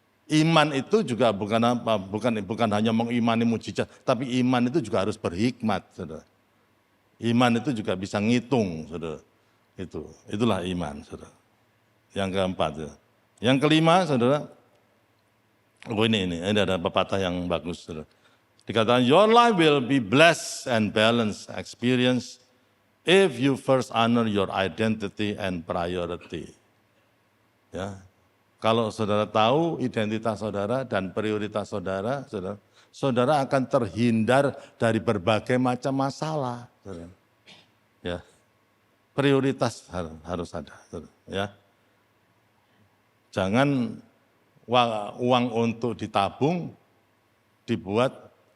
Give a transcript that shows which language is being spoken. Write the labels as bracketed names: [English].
[Indonesian] Iman itu juga bukan hanya mengimani mujizat, tapi iman itu juga harus berhikmat, saudara. Iman itu juga bisa ngitung, saudara. Itulah iman, saudara. Yang keempat, saudara. Yang kelima, saudara. Ini ada pepatah yang bagus, saudara. Dikatakan, [English] your life will be blessed and balanced experience if you first honor your identity and priority. [Indonesian] Ya, kalau saudara tahu identitas saudara dan prioritas saudara, saudara akan terhindar dari berbagai macam masalah. Saudara. Ya, prioritas harus ada. Saudara. Ya, jangan uang untuk ditabung dibuat